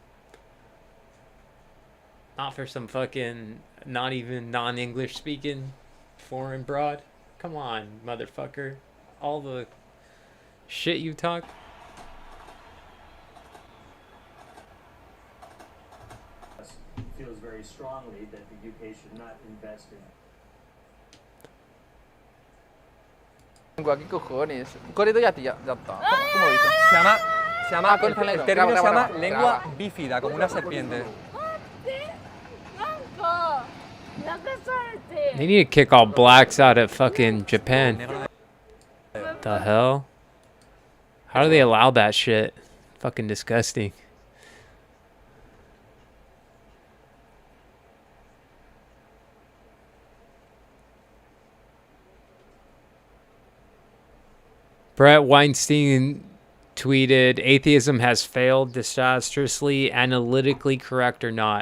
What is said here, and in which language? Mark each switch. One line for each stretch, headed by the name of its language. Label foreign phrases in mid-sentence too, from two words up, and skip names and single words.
English: Not for some fucking not even non-English speaking foreign broad. Come on, motherfucker. All the shit you talk. Feels very strongly that the UK should not invest in.
Vietnamese: Qua cái cửa khẩu này, có đi tới
Spanish: ya está. ¿Cómo lo viste? Se llama el término se llama lengua bífida, como una serpiente.
English: They need to kick all blacks out of fucking Japan. The hell? How do they allow that shit? Fucking disgusting. Brett Weinstein tweeted, atheism has failed disastrously, analytically correct or not.